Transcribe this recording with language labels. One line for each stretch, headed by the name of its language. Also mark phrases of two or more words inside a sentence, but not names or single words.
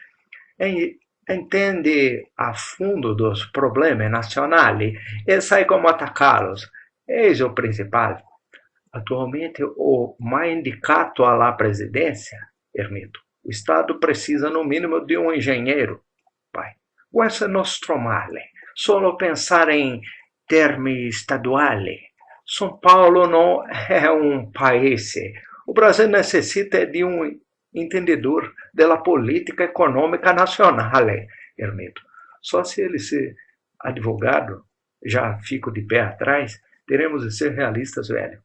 Portuguese: Entende a fundo dos problemas nacionais e sai como atacá-los. Eis o principal. Atualmente, o mais indicado à presidência, Hermeto, o Estado precisa no mínimo de um engenheiro. Pai,
Italian: questo è nostro male. Solo
Portuguese: pensar em
Italian: termini estaduali.
Portuguese: São Paulo não é um país. O Brasil necessita de um entendedor da política econômica nacional, Hermeto. Só se ele ser advogado, já fico de pé atrás, teremos de ser realistas, velho.